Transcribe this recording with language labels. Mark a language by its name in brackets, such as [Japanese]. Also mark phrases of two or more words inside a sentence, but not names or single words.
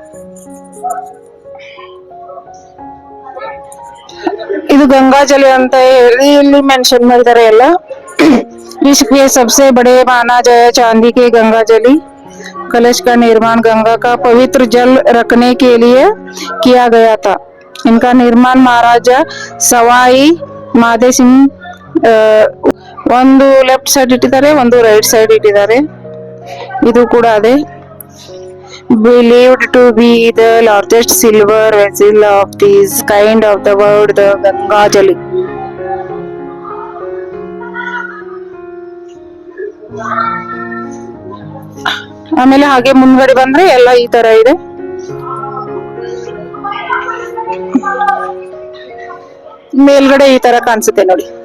[Kannada] ಇದು ಗಂಗಾಜಲಿ ಅಂತ ಹೇಳಿ ಇಲ್ಲಿ ಮೆನ್ಷನ್ ಮಾಡಿದ್ದಾರೆ ಎಲ್ಲ. [Hindi] विश्व के सबसे बड़े माना गया चांदी के गंगा जली कलश का निर्माण गंगा का पवित्र जल रखने के लिए किया गया था. इनका निर्माण महाराजा सवाई माधे सिंह [Kannada] ಒಂದು [English] left side [Kannada] ಇಟ್ಟಿದ್ದಾರೆ, ಒಂದು [English] right side [Kannada] ಇಟ್ಟಿದ್ದಾರೆ. ಇದು ಕೂಡ ಅದೇ. [English] Believed to be the largest silver vessel of this kind of the world, the Ganga Jali. [Kannada] ಆಮೇಲೆ ಹಾಗೆ ಮುಂದ್ಗಡೆ ಬಂದ್ರೆ ಎಲ್ಲ ಈ ತರ ಇದೆ. ಮೇಲ್ಗಡೆ ಈ ತರ ಕಾಣಿಸುತ್ತೆ ನೋಡಿ.